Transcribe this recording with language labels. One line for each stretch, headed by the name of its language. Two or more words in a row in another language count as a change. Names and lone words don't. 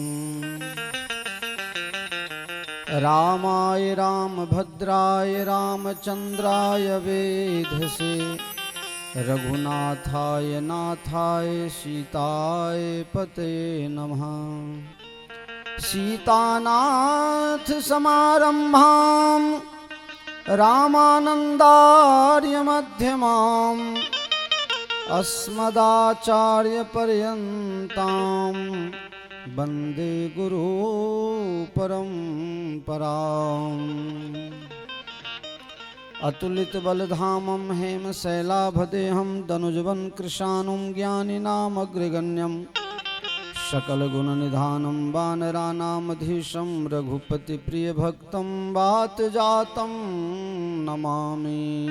Sanskrit: રામાય રામભદ્રાય રામચંદ્રાય વેધસે રઘુનાથાય નાથાય સીતાય પતયે નમઃ. સીતાનાથ સમારંભાં રામાનંદાર્ય મધ્યમાં अस्मदाचार्यपर्यन्तां वन्दे गुरु परम्पराम् अतुलितबलधामं हेमशैलाभदेहं दनुजवं कृशानुं ज्ञानिनामग्रगण्यं सकलगुणनिधानं वानराणामधीशं रघुपतिप्रियभक्तं वातजातं नमामि।